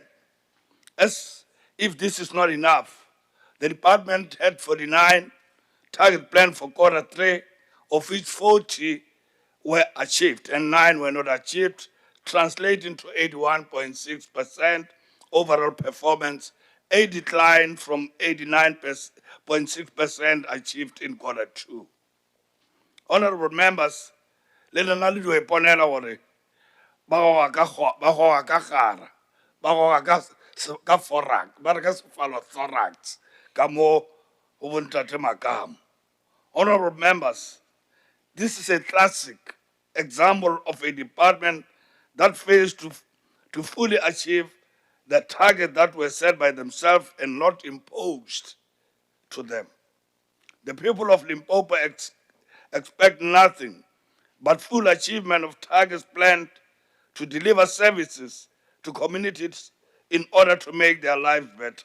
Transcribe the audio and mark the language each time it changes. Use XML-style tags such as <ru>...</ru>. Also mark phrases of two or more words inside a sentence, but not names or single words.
<en>As if this is not enough, the department had 49 target planned for quarter 3, of which 40 were achieved and 9 were not achieved, translating to 81.6% overall performance a decline from 89.6% achieved in Q2. Honorable members,</en> <nso>le lena le dio iponela gore ba goga ka gara, ba goga ka thorax, ba re ka thorax, ka mo go bontate Makamo.</nso> <en>Honorable members, this is a classic example of a department that fails to fully achieve the target that were set by themselves and not imposed to them. The people of Limpopo expect nothing but full achievement of targets planned to deliver services to communities in order to make their lives better.</en>